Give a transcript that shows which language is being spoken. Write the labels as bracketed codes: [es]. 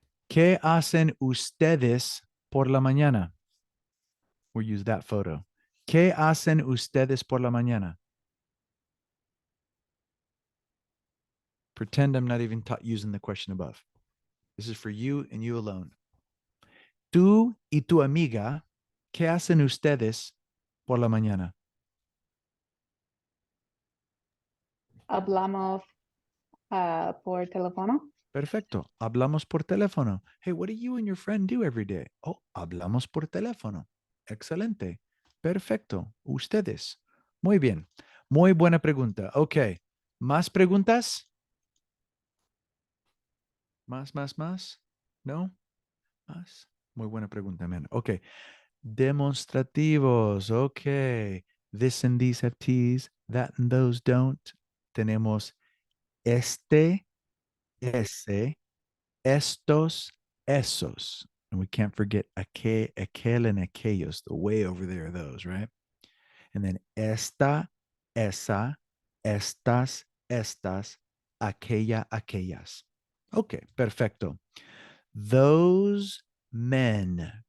[es] ¿Qué hacen ustedes por la mañana? [en] We'll use that photo. [es] ¿Qué hacen ustedes por la mañana? [en] Pretend I'm not even using the question above. This is for you and you alone. [es] Tú y tu amiga, ¿qué hacen ustedes por la mañana? Hablamos por teléfono. Perfecto. Hablamos por teléfono. [en] Hey, what do you and your friend do every day? [es] Oh, hablamos por teléfono. Excelente. Perfecto. Ustedes. Muy bien. Muy buena pregunta. Ok. ¿Más preguntas? ¿Más? ¿No? ¿Más? Muy buena pregunta, man. Ok. [en] Demonstrativos. Ok. This and these have T's. That and those don't. [es] Tenemos este, ese, estos, esos. [en] And we can't forget aquel, and aquellos, the way over there, those, right? And then [es] esta, esa, estas, estas, aquella, aquellas. [en] Okay, perfecto. Those men.